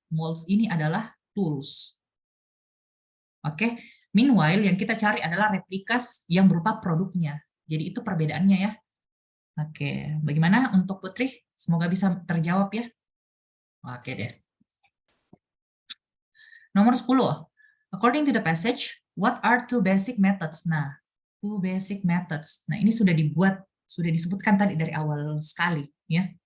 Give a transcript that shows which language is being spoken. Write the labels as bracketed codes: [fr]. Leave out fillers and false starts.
[id] Molds ini adalah tools. Oke. Meanwhile yang kita cari adalah replikas yang berupa produknya. Jadi itu perbedaannya ya. Oke, bagaimana untuk Putri? Semoga bisa terjawab ya. Oke deh. Nomor 10. [en] According to the passage, what are two basic methods? Nah, two basic methods. [id] Nah, ini sudah disebutkan tadi dari awal sekali ya.